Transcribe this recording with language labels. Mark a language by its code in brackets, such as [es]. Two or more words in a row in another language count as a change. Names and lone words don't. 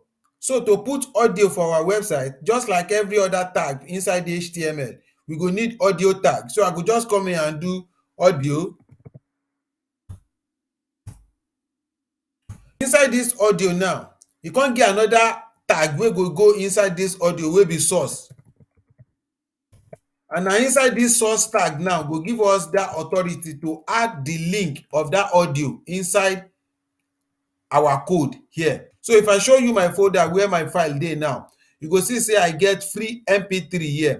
[pcm] So to put audio for our website, just like every other tag inside the HTML, we go need audio tag. So I go just come here and do audio. Inside this audio now, you can't get another tag wey go inside this audio wey be source. And na inside this source tag now go give us that authority to add the link of that audio inside our code here. So if I show you my folder where my file dey now, you go see say I get free mp3 here.